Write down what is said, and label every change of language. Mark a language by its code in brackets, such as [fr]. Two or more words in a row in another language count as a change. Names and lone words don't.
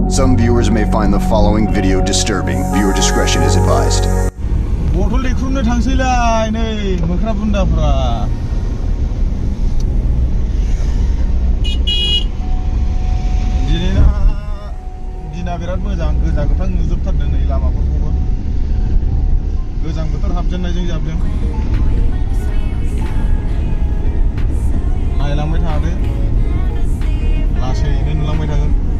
[en] Some viewers may find the following video disturbing. Viewer discretion is advised. [brx] Botol LyfeStyle थांसैलाय नै मोख्रा बुन्दाफ्रा दिना बिराद मोजां गोजा गोथां नुजोबथारदों नै लामाफोरखौबो गोजां बोथोर हाबजेननायजों जाबदों नायलांबाय थादो लासैनो नुलांबाय थागोन